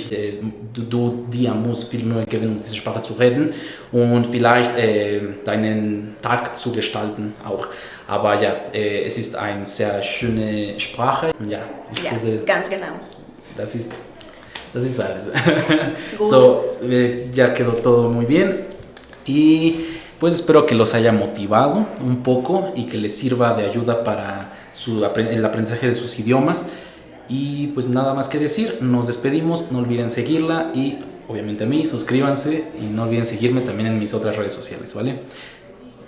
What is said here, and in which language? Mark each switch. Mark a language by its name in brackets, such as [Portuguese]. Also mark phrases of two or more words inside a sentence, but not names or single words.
[German] Du dir musst viel Mühe geben, um diese Sprache zu reden und vielleicht deinen Tag zu gestalten auch. Aber ja, es ist eine sehr schöne Sprache. Ja, ich finde, ganz genau. Das ist alles. Gut. So, [Spanish] ya quedó todo muy bien. Y pues espero que los haya motivado un poco y que les sirva de ayuda para el aprendizaje de sus idiomas. Y pues nada más que decir, nos despedimos, no olviden seguirla y obviamente a mí, suscríbanse y no olviden seguirme también en mis otras redes sociales, ¿vale?